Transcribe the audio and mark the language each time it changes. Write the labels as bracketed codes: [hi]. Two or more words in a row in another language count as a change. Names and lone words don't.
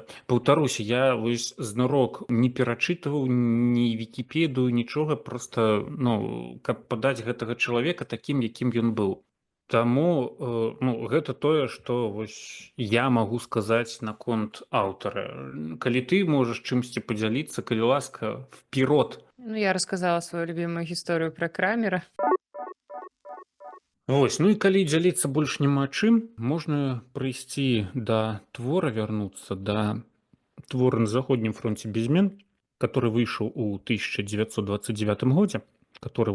[be] Паўтаруся, я вось знарок не перачытваў ні вікіпедыю, нічога, проста ну, каб падаць гэтага чалавека такім, якім ён быў. Таму ну, гэта тое, што вось я магу сказаць наконт аўтара. Калі ты можаш чымсьці падзяліцца, калі ласка, вперед. [ru] Ну, я рассказала свою любимую [be] гісторыю пра [ru] Крамера. [be] Вось, ну і калі дзяліцца больш няма чым, можна прыйсці да твора, вярнуцца да твора «На заходнім фронце без змен», который выйшаў у 1929 годзе, который